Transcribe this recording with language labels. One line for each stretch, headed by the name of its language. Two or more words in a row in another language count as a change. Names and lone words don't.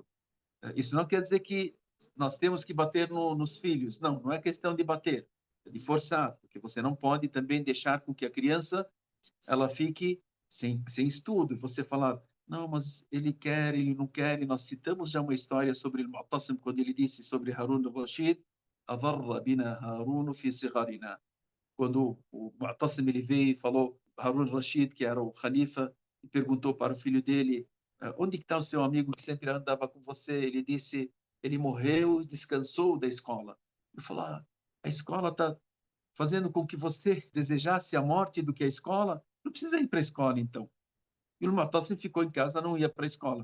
Portuguese: Isso não quer dizer que nós temos que bater nos filhos. Não, não é questão de bater, é de forçar, porque você não pode também deixar com que a criança ela fique sem estudo. Você falar, não, mas ele quer, ele não quer. E nós citamos já uma história sobre o Mu'tasim, quando ele disse sobre Harun al-Rashid,
Arabic: أضر بنا هارون في صغرنا.
Portuguese: Quando o Mu'tasim ele veio e falou, Harun al-Rashid, que era o Khalifa, e perguntou para o filho dele, onde está o seu amigo que sempre andava com você? Ele disse, ele morreu e descansou da escola. Ele falou, a escola está fazendo com que você desejasse a morte do que a escola? Não precisa ir para a escola, então. E o Mu'tasim ficou em casa, não ia para a escola.